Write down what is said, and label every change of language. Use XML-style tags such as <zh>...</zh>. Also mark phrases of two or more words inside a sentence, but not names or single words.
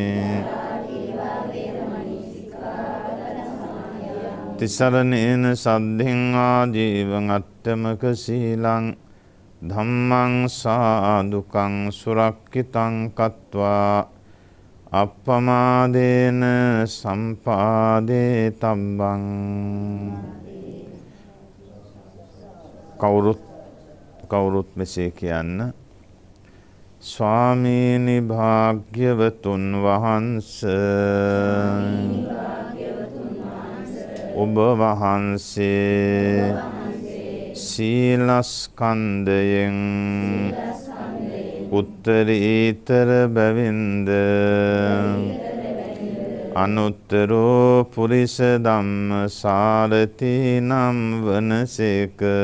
<pi>තිසරණේන සද්ධින් ආජීවං අට්ඨමක සීලං ධම්මං සාදුකං සුරක්ඛිතං කତ୍වා අප්පමාදේන සම්පාදේ තබ්බං.</pi> <si>කවුරුත් මෙසේ කියන්න. ස්වාමීනි භාග්‍යවතුන් වහන්සේ ඔබ වහන්සේ සීලස්කන්ධයෙන් උත්තරීතර බැවින්ද</si> <pi>අනුත්තරෝ පුරිස ධම්ම සාරති</pi> <si>නම් වනසේක.</si>